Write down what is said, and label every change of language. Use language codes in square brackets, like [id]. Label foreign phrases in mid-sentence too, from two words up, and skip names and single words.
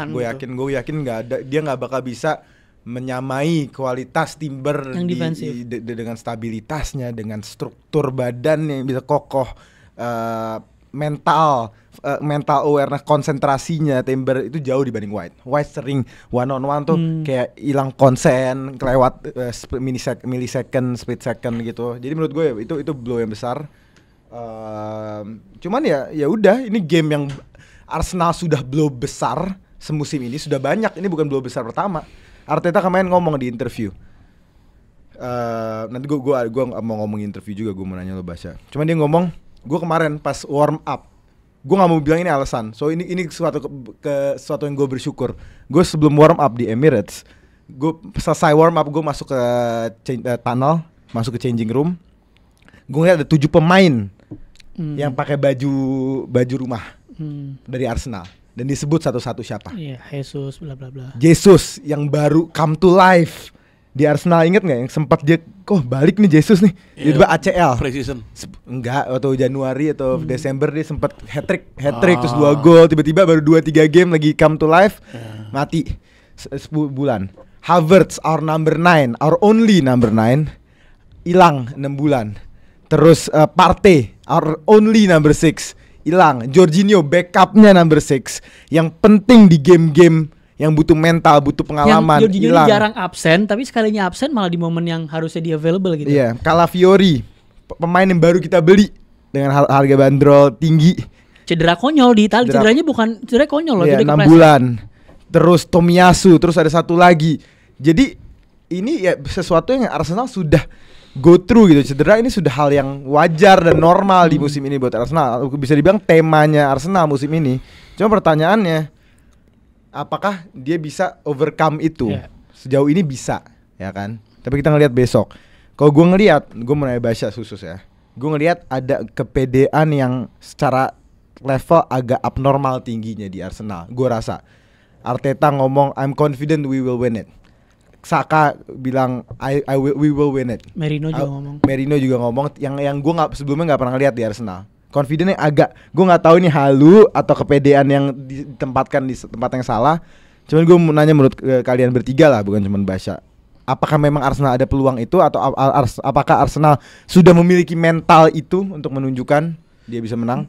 [id] Gue yakin dia nggak bakal bisa menyamai kualitas Timber yang defensif dengan stabilitasnya, dengan struktur badan yang bisa kokoh, [en] mental awareness, [id] konsentrasinya Timber itu jauh dibanding White. White sering [en] one on one [id] tuh kayak hilang konsen kelewat millisecond, [en] split second [id] gitu. Jadi menurut gue itu blow yang besar. Cuman ya udah, ini game yang Arsenal sudah blow besar semusim ini, sudah banyak. Ini bukan blow besar pertama. Arteta kemarin ngomong di interview. Nanti gue mau ngomong interview juga, gue mau nanya lo Basya. Cuman dia ngomong, gue kemarin pas [en] warm up, [id] gue nggak mau bilang ini alasan. So ini sesuatu yang gue bersyukur. Gue sebelum [en] warm up [id] di Emirates, gue selesai [en] warm up, [id] gue masuk ke tunnel, masuk ke [en] changing room. [id] Gue ngeliat ada 7 pemain yang pakai baju rumah dari Arsenal. Dan disebut satu-satu siapa? Iya, Jesus bla bla bla. Jesus yang baru [en] come to life [id] di Arsenal, inget nggak yang sempat dia balik nih Jesus nih, tiba-tiba ACL. Pre-season. Enggak, atau Januari atau Desember dia sempat hat-trick terus 2 gol, tiba-tiba baru 2-3 game lagi [en] come to life, [id] mati 10 bulan. [en] Havertz, our number 9, our only number 9, [id] hilang 6 bulan. [en] Terus Partey, our only number 6, [id] hilang. Jorginho backupnya [en] number 6 [id] yang penting di game-game yang butuh mental, butuh pengalaman, Yang Jorginho ini hilang. jarang absen, tapi sekalinya absen malah di momen yang harusnya dia available gitu. Iya, Calafiori, pemain yang baru kita beli dengan harga bandrol tinggi. Cedera konyol di Italia, cederanya bukan cedera konyol loh, Iya, cedera 6 kepleset. bulan. Terus Tomiyasu, terus ada satu lagi. Jadi ini ya sesuatu yang Arsenal sudah [en] go through [id] gitu. Cedera ini sudah hal yang wajar dan normal di musim ini buat Arsenal. Bisa dibilang temanya Arsenal musim ini. Cuma pertanyaannya, apakah dia bisa overcome itu? Iya. Sejauh ini bisa, ya kan? Tapi kita ngelihat besok. Kalau gue ngelihat, gue mulai baca khusus ya. Gue ngelihat ada kepedean yang secara level agak abnormal tingginya di Arsenal. Gue rasa Arteta ngomong [en] I'm confident we will win it. [id] Saka bilang [en] we will win it. [id] Merino juga ngomong. Merino juga ngomong yang gue nggak sebelumnya nggak pernah lihat di Arsenal. Confidentnya agak, gue nggak tahu ini halu atau kepedean yang ditempatkan di tempat yang salah. Cuman gue mau nanya menurut kalian bertiga lah, bukan cuma Basya. Apakah memang Arsenal ada peluang itu atau apakah Arsenal sudah memiliki mental itu untuk menunjukkan dia bisa menang?